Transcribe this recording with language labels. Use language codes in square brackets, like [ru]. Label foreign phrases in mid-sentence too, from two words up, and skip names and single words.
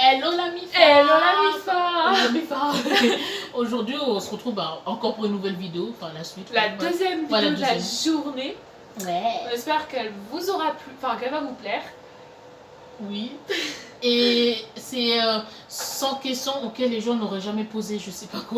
[fr] Hello la mi-fa. Hello la mi-fa. Hello, mi-fa. Aujourd'hui, on se retrouve encore pour une nouvelle vidéo, enfin la suite. La deuxième vidéo Voilà, de la journée. Ouais. On espère qu'elle vous aura plu, enfin qu'elle va vous plaire. Oui. Et c'est 100 questions auxquelles les gens n'auraient jamais posé, je sais pas quoi.